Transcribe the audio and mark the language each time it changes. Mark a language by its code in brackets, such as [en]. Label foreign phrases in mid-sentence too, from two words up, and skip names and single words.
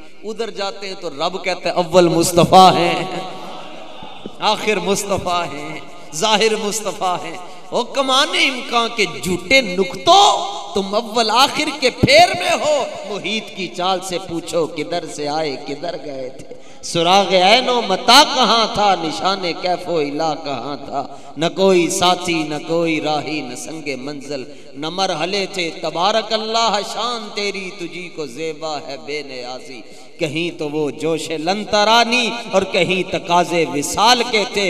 [ur] ادھر جاتے ہیں تو رب کہتا ہے اول مصطفیٰ ہیں، آخر مصطفیٰ ہیں، ظاہر مصطفیٰ ہیں۔ وہ کمانے امکان کے جھوٹے نکتوں، تم اول آخر کے پھیر میں ہو۔ محیط کی چال سے پوچھو کدھر سے آئے کدھر گئے تھے، سراغ عین و متا کہاں تھا، نشان کیف و الہ کہاں تھا، نہ کوئی ساتھی نہ کوئی راہی نہ سنگ منزل نہ مرحلے تھے، [ar] تبارک اللہ [ur] شان تیری تجھی کو زیبا ہے بے نیازی۔ کہیں تو وہ جوش لنترانی اور کہیں تقاضے وصال کے تھے۔